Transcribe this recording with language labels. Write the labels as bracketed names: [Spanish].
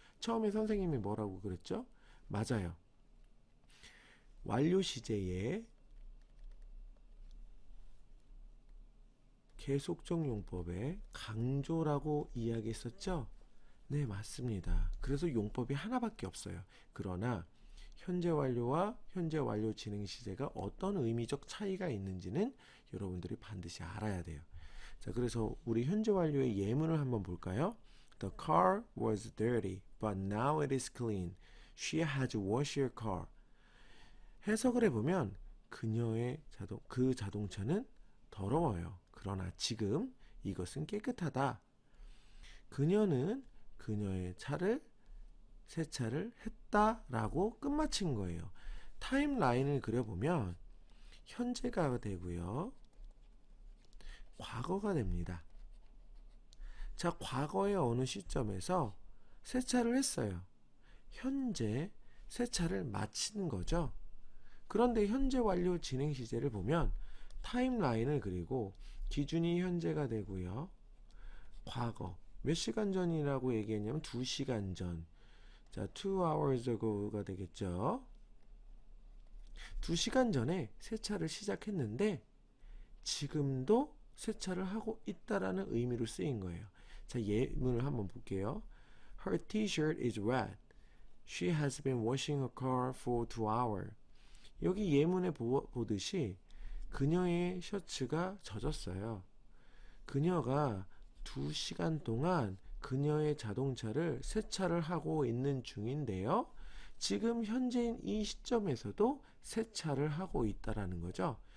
[Korean] 처음에 선생님이 뭐라고 그랬죠? 맞아요. 완료 시제에 계속적 용법의 강조라고 이야기했었죠? 네, 맞습니다. 그래서 용법이 하나밖에 없어요. 그러나 현재 완료와 현재 완료 진행 시제가 어떤 의미적 차이가 있는지는 여러분들이 반드시 알아야 돼요. 자, 그래서 우리 현재 완료의 예문을 한번 볼까요? [English] The car was dirty, but now it is clean. She had to wash her car. [Korean] 해석을 해보면 그녀의 그 자동차는 더러워요. 그러나 지금 이것은 깨끗하다. 그녀는 그녀의 차를 세차를 했다라고 끝마친 거예요. 타임라인을 그려보면 현재가 되고요. 과거가 됩니다. 자, 과거의 어느 시점에서 세차를 했어요. 현재 세차를 마친 거죠. 그런데 현재 완료 진행 시제를 보면 타임라인을 그리고 기준이 현재가 되고요. 과거 몇 시간 전이라고 얘기했냐면 2시간 전. 자, 2 hours ago가 되겠죠. 2시간 전에 세차를 시작했는데 지금도 세차를 하고 있다라는 의미로 쓰인 거예요. 자, 예문을 한번 볼게요. [English] Her t-shirt is wet. She has been washing her car for 2 hours. [Korean] 여기 예문에 보듯이 그녀의 셔츠가 젖었어요. 그녀가 2시간 동안 그녀의 자동차를 세차를 하고 있는 중인데요. 지금 현재인 이 시점에서도 세차를 하고 있다라는 거죠.